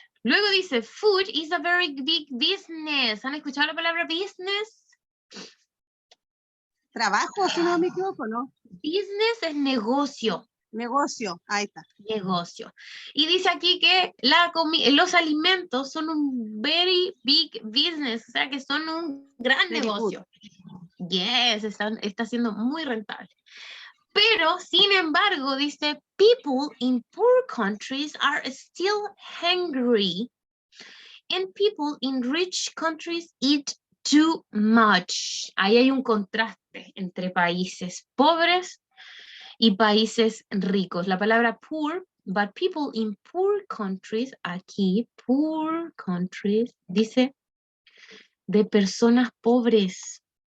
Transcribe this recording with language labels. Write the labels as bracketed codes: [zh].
[es] Luego dice, [en] food is a very big business. [es] ¿Han escuchado la palabra business? Trabajo, si no me equivoco, ¿no? Business es negocio. Negocio, ahí está. Negocio. Y dice aquí que los alimentos son un [en] very big business, [es] o sea que son un gran [en] Very [es] negocio. [en] Yes, [es] está siendo muy rentable. Pero, sin embargo, dice, [en] people in poor countries are still hungry and people in rich countries eat too much. [es] Ahí hay un contraste entre países pobres y países ricos. La palabra poor, [en] but people in poor countries, [es] aquí, poor countries, dice de personas pobres.